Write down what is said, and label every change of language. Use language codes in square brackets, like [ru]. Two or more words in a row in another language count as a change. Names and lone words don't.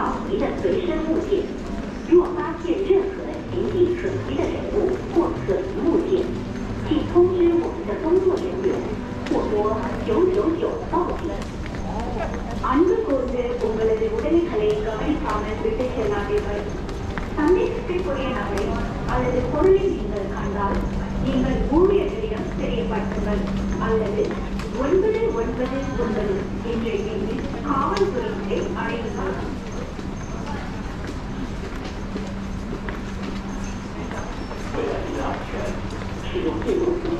[zh] 疑的随身物件。若发现任何形迹可疑的人物或可疑物件，请通知我们的工作人员，或拨999报警。 [ta] அன்பு கூர்ந்து உங்களது உடமைகளை கவனிக்காமல் விட்டு செல்லாதீர்கள். சந்தேகத்திற்குரிய நபரை அல்லது பொருளை நீங்கள் கண்டால் நீங்கள் ஊழியர்களிடம் தெரியப்படுத்துங்கள் அல்லது 999 என்ற எண்ணில் காவல்துறையினரை அழையுங்கள். [zh] 为了你的安全，使用这种